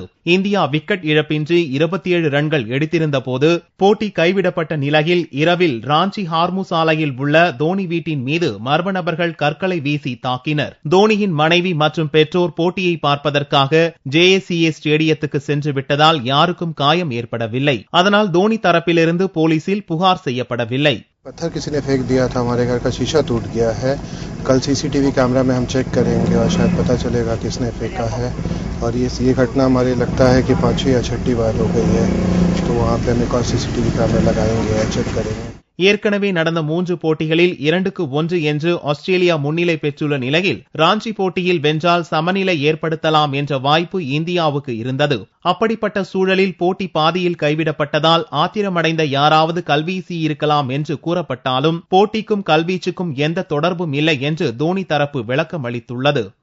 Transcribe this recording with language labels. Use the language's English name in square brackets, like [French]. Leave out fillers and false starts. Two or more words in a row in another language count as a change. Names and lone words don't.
[Tamil] இந்தியா விக்கெட் இழப்பின்றி 27 ரன்கள் எடுத்திருந்த போது போட்டி கைவிடப்பட்ட நிலையில் இரவில் ராஞ்சி ஹார்மு சாலையில் உள்ள தோனி வீட்டின் மீது மர்ம நபர்கள் கற்களை வீசி தாக்கினர். தோனியின் மனைவி மற்றும் பெற்றோர் போட்டியை பார்ப்பதற்காக JSCA ஸ்டேடியத்துக்கு சென்று விட்டதால் யாருக்கும் காயம் ஏற்படவில்லை. அதனால் தோனி தரப்பிலிருந்து போலீசில் புகார் செய்யப்படவில்லை. [Hindi] पत्थर किसी ने फेंक दिया था, हमारे घर का शीशा टूट गया है. कल [English] CCTV camera [Hindi] में हम चेक करेंगे और शायद पता चलेगा किसने फेंका है. और ये घटना हमारे लगता है कि 5वीं या 6वीं बार हो गई है. तो वहाँ पे हम एक और [English] CCTV camera [Hindi] लगाएंगे, चेक करेंगे. [Tamil] ஏற்கனவே நடந்த 3 போட்டிகளில் 2-1 என்று ஆஸ்திரேலியா முன்னிலை பெற்றுள்ள நிலையில் ராஞ்சி போட்டியில் வென்றால் சமநிலை ஏற்படுத்தலாம் என்ற வாய்ப்பு இந்தியாவுக்கு இருந்தது. அப்படிப்பட்ட சூழலில் போட்டி பாதியில் கைவிடப்பட்டதால் ஆத்திரமடைந்த யாராவது கல்வீசி இருக்கலாம் என்று கூறப்பட்டாலும் போட்டிக்கும் கல்வீச்சுக்கும் எந்த தொடர்பும் இல்லை என்று தோனி தரப்பு விளக்கம் அளித்துள்ளது.